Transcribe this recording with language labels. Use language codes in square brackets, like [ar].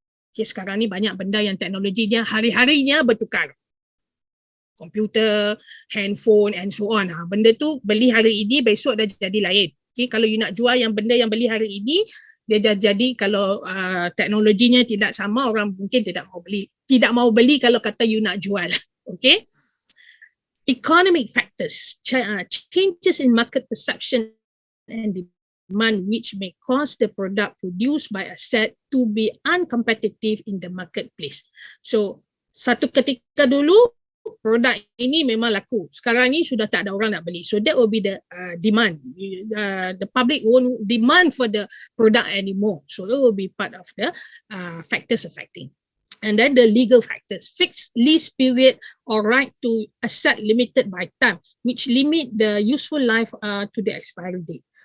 [ms] Okay, sekarang ni banyak benda yang teknologinya hari-harinya bertukar. Komputer, handphone [en] and so on. [ms] Benda tu beli hari ini, besok dah jadi lain. Okay, kalau you nak jual yang benda yang beli hari ini, dia dah jadi kalau teknologinya tidak sama, orang mungkin tidak mau beli. Tidak mau beli kalau kata you nak jual. Okay. [en] Economic factors, changes in market perception and demand which may cause the product produced by asset to be uncompetitive in the marketplace. [ms] So satu ketika dulu produk ini memang laku. Sekarang ni sudah tak ada orang nak beli. [en] So that will be the demand. The public won't demand for the product anymore. So it will be part of the factors affecting. And then the legal factors, fixed lease period or right to asset limited by time, which limit the useful life to the expiry date.